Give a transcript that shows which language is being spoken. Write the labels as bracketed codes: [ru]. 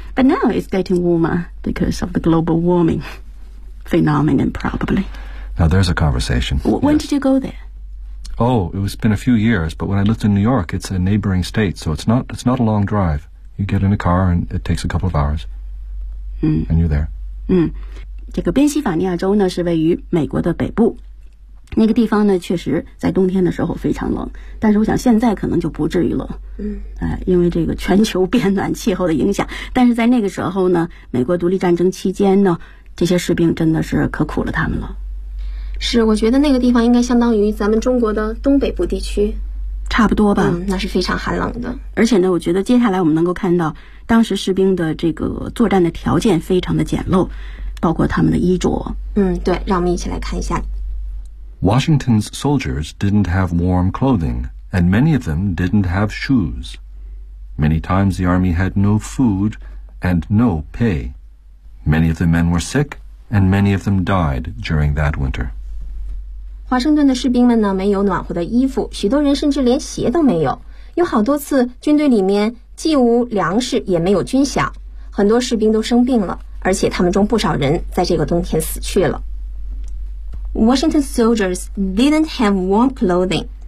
[en] But now it's getting warmer because of the global warming phenomenon, probably. Now there's a conversation. When、yes. did you go there? Oh, it's been a few years, but when I lived in New York, it's a neighboring state, so it's not a long drive. You get in a car and it takes a couple of hours.、 Mm. And you're there. [zh] Mm. 这个宾夕法尼亚州呢是位于美国的北部。那个地方呢确实在冬天的时候非常冷，但是我想现在可能就不至于冷，因为这个全球变暖气候的影响。但是在那个时候呢，美国独立战争期间呢，这些士兵真的是可苦了他们了。是，我觉得那个地方应该相当于咱们中国的东北部地区差不多吧。那是非常寒冷的。而且呢，我觉得接下来我们能够看到当时士兵的这个作战的条件非常的简陋，包括他们的衣着。对，让我们一起来看一下。 [en] Washington's soldiers didn't have warm clothing, and many of them didn't have shoes. Many times the army had no food and no pay. Many of the men were sick, and many of them died during that winter. [zh] 华盛顿的士兵们呢，没有暖和的衣服，许多人甚至连鞋都没有。有好多次，军队里面既无粮食，也没有军饷。很多士兵都生病了，而且他们中不少人在这个冬天死去了。 [en] Washington soldiers didn't have warm clothing.